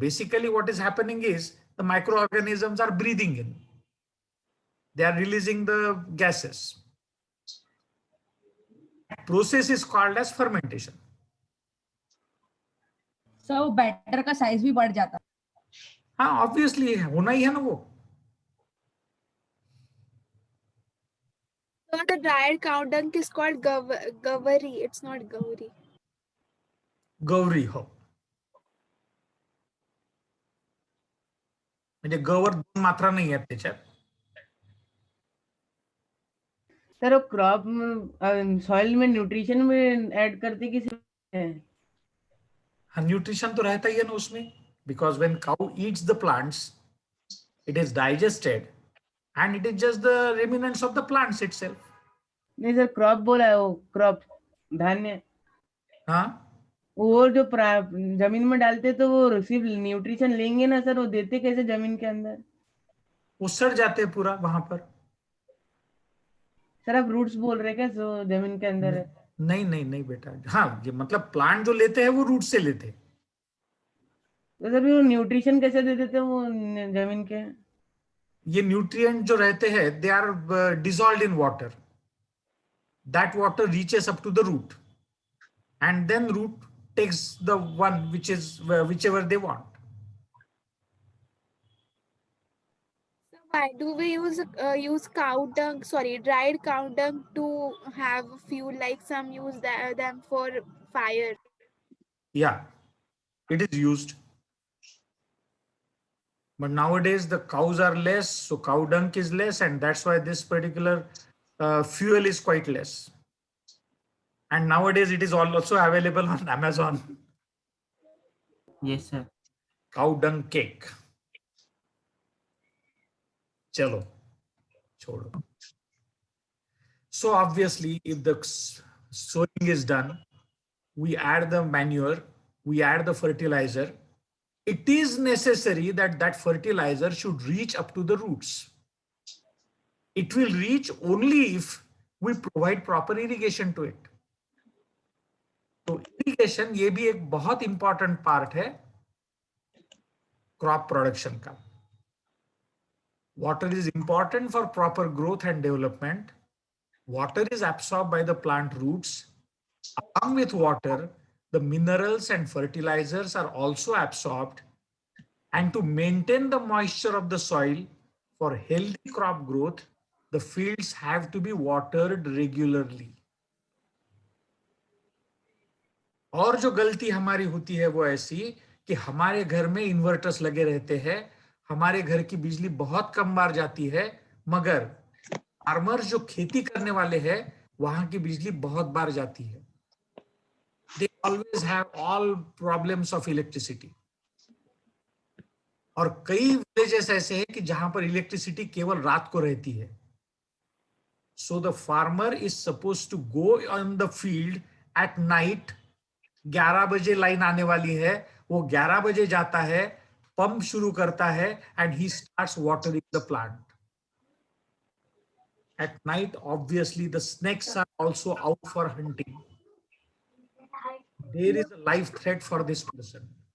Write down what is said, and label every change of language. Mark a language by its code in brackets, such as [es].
[en] Basically what is happening is the microorganisms are breathing in. They are releasing the gases. That process is called as fermentation. [hi] So batter का size भी बढ़ जाता है. हाँ, obviously होना ही है ना वो. [en] So the dried cow dung is called gavari. It's not gauri. [mr] Gauri हो. म्हणजे गवर दोन मात्रा नाही आहेत त्याच्यात. [hi] सर वो क्रॉप सॉइल में न्यूट्रिशन में ऐड करते किसी है? हाँ, न्यूट्रिशन तो रहता ही है ना उसमें, [en] because when cow eats the plants, it is digested and it is just the remnants of the plants itself. [hi] नहीं सर क्रॉप बोला है, वो क्रॉप धान्य. हाँ, वो जो जमीन में डालते तो वो सिर्फ न्यूट्रिशन लेंगे ना सर, वो देते कैसे जमीन के अंदर? वो सड़ जाते हैं पूरा वहां पर. सर आप रूट्स बोल रहे क्या जो जमीन के अंदर है? नहीं बेटा. हाँ, ये मतलब प्लांट जो लेते हैं वो रूट से लेते हैं. तो सर वो न्यूट्रिशन कैसे दे देते हैं वो जमीन के? ये न्यूट्रिएंट जो रहते हैं [en] They are dissolved in water. That water reaches up to the root and then root takes the one which is whichever they want. So why do we use cow dung, sorry, dried cow dung to have fuel, like some use them for fire? Yeah, it is used. But nowadays the cows are less, so cow dung is less, and that's why this particular fuel is quite less. And nowadays it is also available on Amazon. Yes, sir. Cow dung cake. [hi] Chalo, chodo. [en] So obviously, if the sowing is done, we add the manure, we add the fertilizer. It is necessary that that fertilizer should reach up to the roots. It will reach only if we provide proper irrigation to it. [hi] तो irrigation ये भी एक बहुत important part है crop production का. [en] Water is important for proper growth and development. Water is absorbed by the plant roots. Along with water, the minerals and fertilizers are also absorbed. And to maintain the moisture of the soil for healthy crop growth, the fields have to be watered regularly. [hi] और जो गलती हमारी होती है वो ऐसी कि हमारे घर में इन्वर्टर्स लगे रहते हैं, हमारे घर की बिजली बहुत कम बार जाती है, मगर फार्मर्स जो खेती करने वाले हैं वहां की बिजली बहुत बार जाती है. [en] They always have all problems of electricity. [hi] और कई विलेजेस ऐसे हैं कि जहां पर इलेक्ट्रिसिटी केवल रात को रहती है. [en] So the farmer is supposed to go on the field at night. [hi] 11 बजे लाइन आने वाली है, वो 11 बजे जाता है, पंप शुरू करता है, [en] and he starts watering the plant. At night, obviously, the snakes are also out for hunting. There is a life threat for this person.